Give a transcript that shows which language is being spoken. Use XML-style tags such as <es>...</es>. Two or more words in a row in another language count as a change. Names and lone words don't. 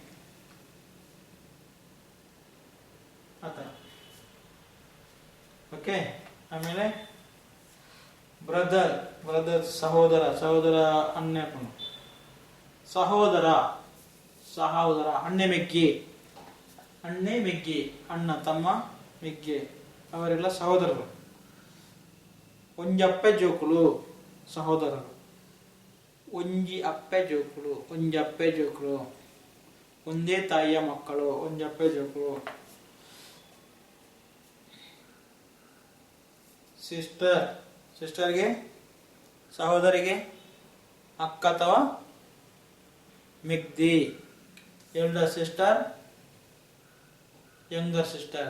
<tcy>ಆತರ. ಓಕೆ. ಆಮೇಲೆ</tcy> <en>brother, brother</en> <tcy>ಸಹೋದರ, ಸಹೋದರ ಅನ್ಯಪನು. ಸಹೋದರ, ಸಹೋದರ ಅಣ್ಣೆ ಮೆಗ್ಗಿ, ಅಣ್ಣೆ ಮೆಗ್ಗಿ, ಅಣ್ಣ ತಮ್ಮ ಮೆಗ್ಗೆ,</tcy> <kn>ಅವರೆಲ್ಲ ಸಹೋದರರು.</kn> <tcy>ಒಂಜಪ್ಪೆ ಜೋಕುಲು ಸಹೋದರರು. ಒಂಜಿ ಅಪ್ಪೆ ಜೋಕುಲು, ಒಂಜಪ್ಪೆ ಜೋಕುಲು.</tcy> <kn>ಒಂದೇ ತಾಯಿಯ ಮಕ್ಕಳು,</kn> <tcy>ಒಂಜಪ್ಪೆ ಜೋಕುಲು.</tcy> <kn>ಸಿಸ್ಟರ್, ಸಿಸ್ಟರ್ಗೆ ಸಹೋದರಿಗೆ ಅಕ್ಕ ಅಥವಾ ಮಿಗ್ದಿ.</kn> <en>elder sister, younger sister.</en>